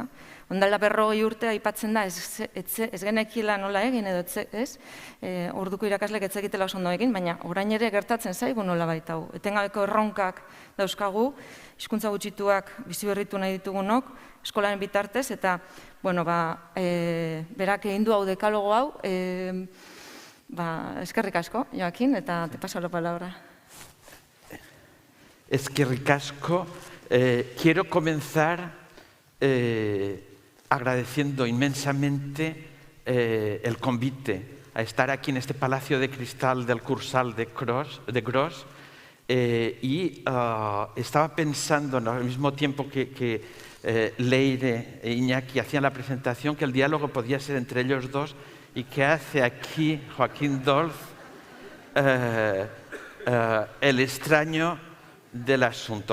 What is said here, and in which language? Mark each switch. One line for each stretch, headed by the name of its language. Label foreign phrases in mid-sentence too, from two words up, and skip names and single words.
Basque: Ondala 40 urte aipatzen da, ez genekila nola egin edo ez, orduko irakaslek ez egitela oso ondo egin, baina orain ere gertatzen zaigu nola baita hau. Etengabeko erronkak dauzkagu, hizkuntza gutxituak bizi berritu nahi ditugunok, eskolaren bitartez, eta, berak egin du hau dekalogo hau, eskerrik asko, Joakin, eta
Spanish: te paso la palabra.
Basque: Eskerrik asko.
Spanish: Quiero comenzar agradeciendo inmensamente el convite a estar aquí en este Palacio de Cristal del Cursal de Gros y estaba pensando al mismo tiempo que Leire e Iñaki hacían la presentación que el diálogo podía ser entre ellos dos y que hace aquí Joaquín Dolz el extraño del asunto.